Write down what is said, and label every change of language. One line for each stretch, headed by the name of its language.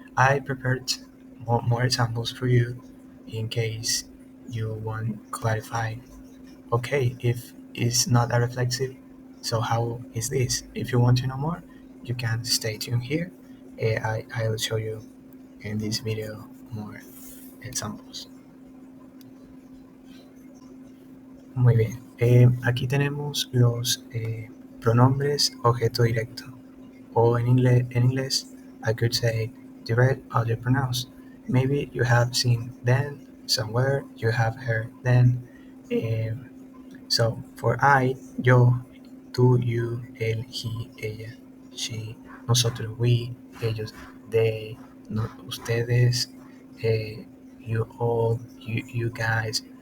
English: I prepared more examples for you in case you want clarify. Okay, if it's not a reflexive, so how is this? If you want to know more, you can stay tuned here. I'll show you in this video more examples.
Spanish: Muy bien. Aquí tenemos los pronombres objeto directo.
English: Or in English, I could say direct object pronouns. Maybe you have seen them somewhere, you have heard them. Um, so for I, yo, tú, you, él, he, ella, she, nosotros, we, ellos, they, no, ustedes, eh, you all, you guys.